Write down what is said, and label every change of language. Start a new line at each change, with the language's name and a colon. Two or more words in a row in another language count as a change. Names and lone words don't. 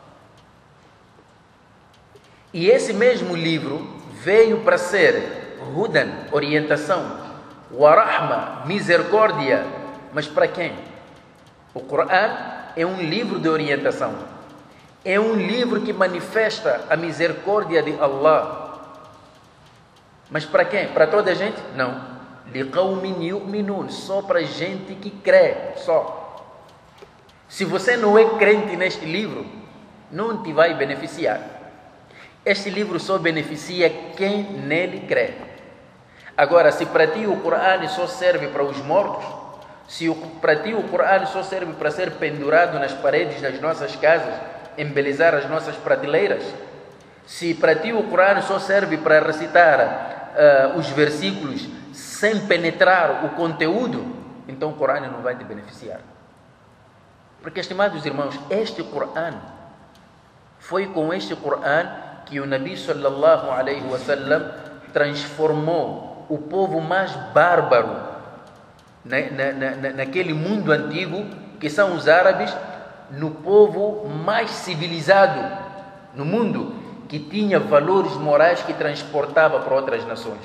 Portuguese: E esse mesmo livro veio para ser Hudan, orientação,
Arabic: ورحمة,
Portuguese: misericórdia. Mas para quem? O Corão é um livro de orientação. É um livro que manifesta a misericórdia de Allah. Mas para quem? Para toda a gente? Não.
Arabic: لِقَوْمٍ يُؤْمِنُونَ.
Portuguese: Só para gente que crê. Só. Se você não é crente neste livro, não te vai beneficiar. Este livro só beneficia quem nele crê. Agora, se para ti o Corão só serve para os mortos, se para ti o Corão só serve para ser pendurado nas paredes das nossas casas, embelezar as nossas prateleiras, se para ti o Corão só serve para recitar os versículos sem penetrar o conteúdo, então o Corão não vai te beneficiar. Porque, estimados irmãos, este Corão, foi com este Corão que o Nabi
Arabic: صلى الله عليه وسلم
Portuguese: transformou o povo mais bárbaro naquele mundo antigo, que são os árabes, no povo mais civilizado no mundo, que tinha valores morais que transportava para outras nações.